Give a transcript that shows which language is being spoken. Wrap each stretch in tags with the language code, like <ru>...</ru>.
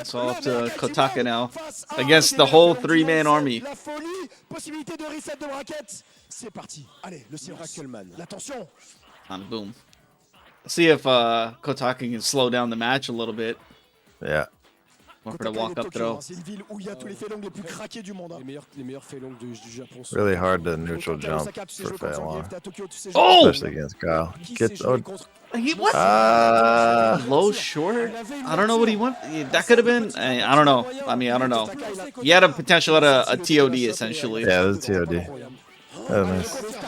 <en>It's all up to Kotaka now against the whole 3-man army.</en> <fr>La folie, possibilité de reset de bracket. C'est parti. Allez, le silence. L'attention.</fr> <en>And boom. See if Kotaka can slow down the match a little bit. Yeah. Or for the walk-up throw.</en> <fr>C'est une ville où il y a tous les faits longs les plus craqués du monde. Les meilleurs faits longs du Japon.</fr> <en>Really hard to neutral jump for Failon. Oh! Especially against Guile. Get What? Low short? I don't know what he went. That could have been. I don't know. I mean, I don't know. He had a potential at a TOD essentially. Yeah, it was TOD. Nice.</en>